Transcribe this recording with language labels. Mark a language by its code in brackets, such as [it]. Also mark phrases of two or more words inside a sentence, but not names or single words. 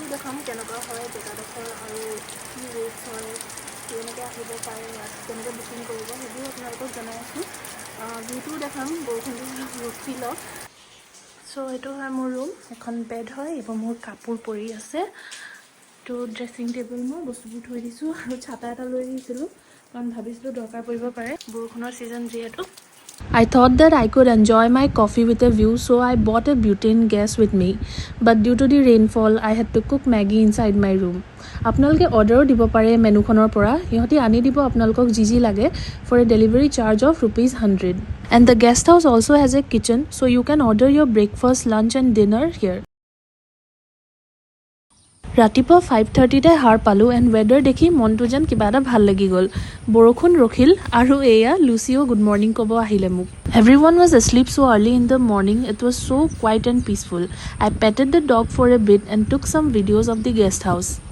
[as] দেখাম কেনেকুৱা হয় জেগাডোখৰ আৰু কি ৰেটছ হয় কেনেকৈ আহিব পাৰে ইয়াত কেনেকৈ বুকিং কৰিব সেইবোৰ আপোনালোকক জনাই আছোঁ ভিউটো দেখাম বৰষুণ দি ৰখি লওক চ' এইটো হয় মোৰ ৰুম এখন বেড হয় এইবোৰ মোৰ কাপোৰ পৰি আছে তো [en] dressing table [as] মই বস্তুবোৰ থৈ দিছোঁ আৰু ছাতা এটা লৈ আহিছিলোঁ কাৰণ ভাবিছিলোঁ দৰকাৰ পৰিব পাৰে বৰষুণৰ ছিজন যিহেতু [en] I thought that I could enjoy my coffee with a view, so I bought a butane gas with me. But due to the rainfall, I had to cook Maggie inside my room. [as] আপোনালোকে অৰ্ডাৰো দিব পাৰে মেনুখনৰ পৰা ইহঁতি আনি দিব আপোনালোকক যি লাগে [en] for a delivery charge of ₹100. And the guest house also has a kitchen, so you can order your breakfast, lunch and dinner here. [as] ৰাতিপুৱা 5:30 হাৰ পালো এণ্ড ৱেডাৰ দেখি মনটো যেন কিবা এটা ভাল লাগি গ'ল বৰষুণ ৰখিল আৰু এয়া লুচিও [en] good morning [as] ক'ব আহিলে মোক [en] Everyone was asleep so early in the morning. It was so quiet and peaceful. I petted the dog for a bit and took some videos of the guest house.